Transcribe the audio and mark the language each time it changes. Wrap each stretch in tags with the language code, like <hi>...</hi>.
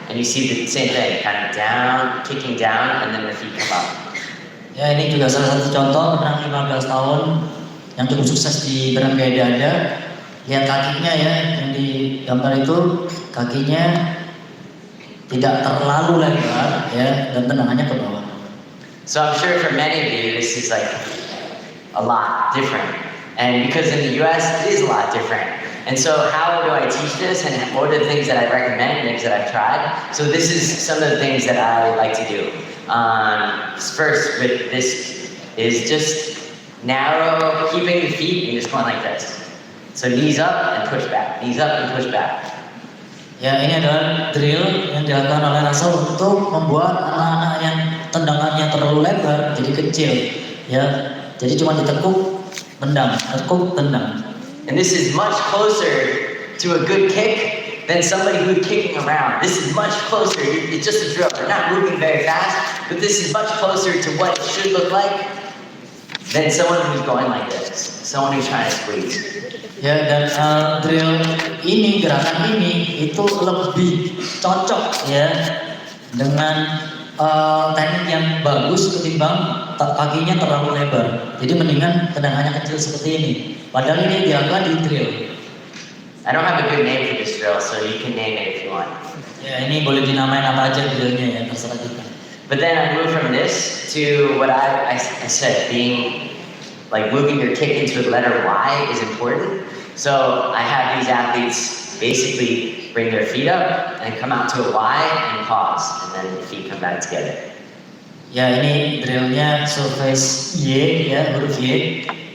<en>and you see the same thing, kind of down, kicking down, and then the feet come up.</en> <id>Ya, ini juga salah satu contoh penenang 15 tahun yang cukup sukses di berenang gaya dada. Lihat kakinya ya, yang di gambar itu kakinya tidak terlalu lebar ya, dan tendangannya ke bawah.</id> <en>So I'm sure for many of you, this is like a lot different. And because in the US, it is a lot different. And so how do I teach this, and what are the things that I recommend, things that I've tried? So this is some of the things that I like to do. First, with this is just narrow, keeping the feet and just going like this. So knees up and push back, knees up and push back.</en> <id>Ya, ini adalah drill yang dilakukan oleh Russell untuk membuat anak-anak yang tendangannya terlalu lebar jadi kecil. Ya, jadi cuma ditekuk, tendang, tekuk, tendang.</id> <en>And this is much closer to a good kick than somebody who's kicking around. This is much closer. It's just a drill. They're not moving very fast, but this is much closer to what it should look like than someone who's going like this, someone who's trying to squeeze.</en> <id>Ya, dan drill ini, gerakan ini itu lebih cocok ya dengan teknik yang bagus ketimbang kakinya terlalu lebar. Jadi mendingan tendangannya kecil seperti ini. Padahal ini dilakukan di drill.</id> <en>I don't have a good name for this drill, so you can name it if you want.</en> <id>Ya, ini boleh dinamain apa aja drillnya ya, terserah kita.</id> <en>But then I moved from this to what I said, being like moving your kick into the letter Y is important. So I have these athletes basically bring their feet up and come out to a Y and pause, and then the feet come back together.</en> <id>Ya, ini drillnya surface Y ya, huruf Y.</id>